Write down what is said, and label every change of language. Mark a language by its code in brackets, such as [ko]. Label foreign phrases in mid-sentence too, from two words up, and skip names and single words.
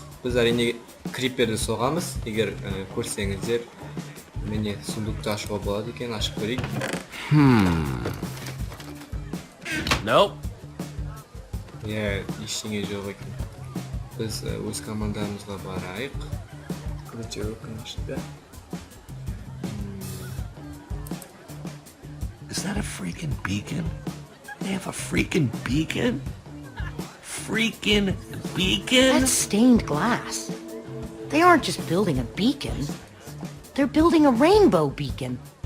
[kk] Біз әрине криперді соғамыз. Егер көрсеңіздер, міне сундукты ашуға болады екен, ашып көрейік. Nope. Я ештеңе жоқ екен. Біз өз командамызға барайық. Өте өкінішті. [en] Is that a freaking beacon? They have a freaking beacon? Freaking beacon? That's stained glass. They aren't just building a beacon. They're building a rainbow beacon.